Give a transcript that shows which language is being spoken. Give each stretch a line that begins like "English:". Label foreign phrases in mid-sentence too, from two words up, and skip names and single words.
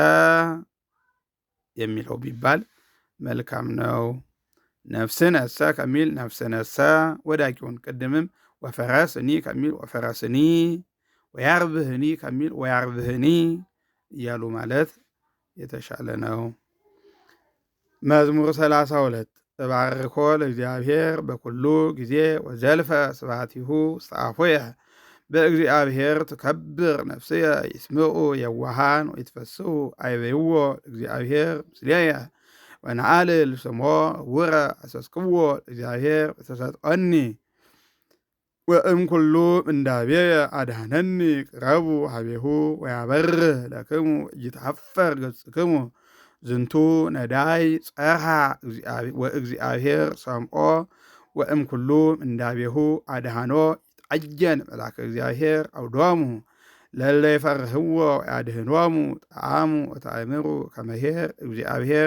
Amharic: የሚለው ቢባል መልካም ነው።
Geez: ነፍስ ነሰ
Amharic: ከሚል
Geez: ነፍስ ነሰ
Amharic: ወዳቂውን ቅድምም ወፈረስኒ ከሚል ወፈረስኒ ወያርብህኒ ከሚል ወያርብህኒ እያሉ ማለት የተሻለ ነው።
Geez: መዝሙር 32 እባርኮ ለእግዚአብሔር በኩሉ ጊዜ ወዘልፈ ስብሐቲሁ ስጣፎየ በእግዚአብሔር ትከብር ነፍስየ ይስምዑ የዋሃን ወይትፈስሑ አይቤይዎ እግዚአብሔር ምስሌየ ወነአልል ስሞ ውረ አሰስክዎ እግዚአብሔር ተሰጥኦኒ ወእምኩሉ ምንዳቤየ አድኀነኒ ቅረቡ ሀቤሁ ወያበርህ ለክሙ ኢይትሐፈር ገጽክሙ ዝንቱ ነዳይ ጸርሐ ወእግዚአብሔር ሰምዖ ወእምኩሉ ምንዳቤሁ አድኀኖ ይትዐየን መልአከ እግዚአብሔር አውዶሙ ለእለ ይፈርህዎ ያድኅኖሙ ጣዕሙ ወተአምሩ ከመ ኄር እግዚአብሔር